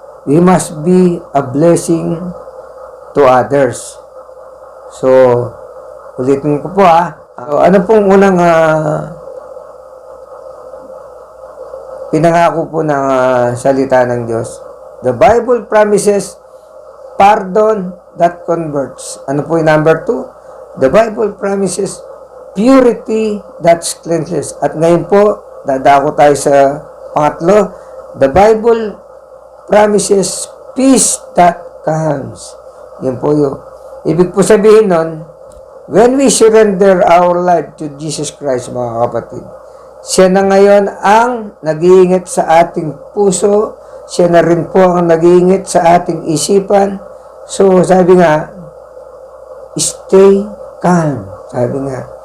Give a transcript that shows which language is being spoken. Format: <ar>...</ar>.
<en>We must be a blessing to others.</en> <tl>So, ulitin ko po ano pong unang pinangako po ng salita ng Diyos?</tl> <en>The Bible promises pardon that converts.</en> <tl>Ano po yung number 2?</tl> <en>The Bible promises purity that cleanses.</en> <tl>At ngayon po, dadako tayo sa pangatlo.</tl> <en>The Bible promises peace that calms.</en> <tl>Yan po yun. Ibig po sabihin nun,</tl> <en>when we surrender our life to Jesus Christ,</en> <tl>mga kapatid, siya na ngayon ang nag-iingat sa ating puso, siya na rin po ang nag-iingat sa ating isipan. So, sabi nga,</tl> <en>stay calm.</en> <tl>Sabi nga.</tl>